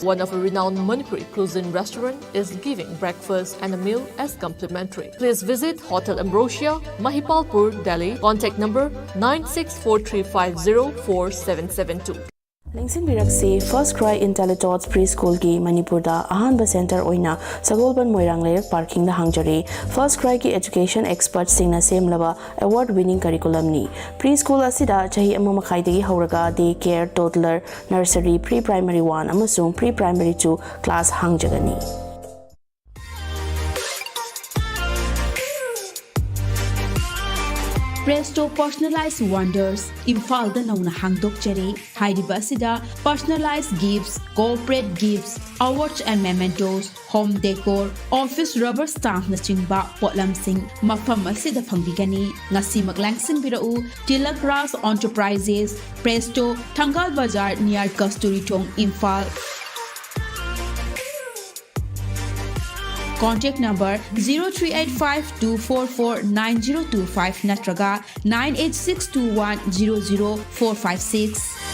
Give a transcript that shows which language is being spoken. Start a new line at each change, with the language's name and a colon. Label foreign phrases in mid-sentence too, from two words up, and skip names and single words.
English: One of a renowned Manipuri cuisine restaurant is giving breakfast and a meal as complimentary. Please visit Hotel Ambrosia, Mahipalpur, Delhi. Contact number 9643504772.
Manipuri: Lingsinbiraksi First Cry IntelliTots Preschool ki Manipur da Ahanba Center oina Sagolban Moirang Layrak Parking da hangjari. First Cry ki
English: education experts
Manipuri: singna semlaba
English: award winning curriculum
Manipuri: ni. Preschool asida chahi amma makhaidagi hauraga
English: day care, toddler, nursery, pre-primary 1
Manipuri: amasung
English: pre-primary 2 class
Manipuri: hangjagani. Presto Personalized Wonders, Imphal da nauna hangdokchari, Haidibasida,
English: personalized gifts, corporate gifts, awards and mementos, home decor, office rubber stamp
Manipuri: na chingba, potlam sing, mafam asida pangbigani, ngasi maglangsin birau,
English: Tilak Ras Enterprises, Presto, Tangal Bazar near Kasturi Tong, Imphal. Contact number 0385-244-9025 natraga 98621-00456.